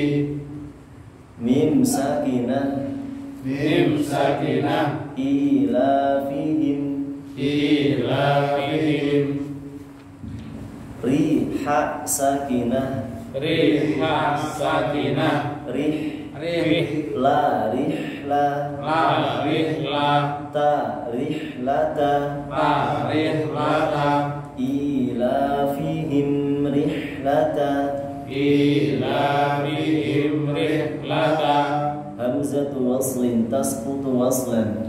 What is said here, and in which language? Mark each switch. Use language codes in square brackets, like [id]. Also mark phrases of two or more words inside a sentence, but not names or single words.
[ar] ميم ساكنة ميم ساكنة ilafihim ilafihim. رحا ساكنة رحا ساكنة rih Rih لَ رحلَ لَ رحلَ تَ رحلةَ لَ رحلةَ إيلافهم رحلةَ إيلافهم رحلةَ. همزة وصل تسقط وصلا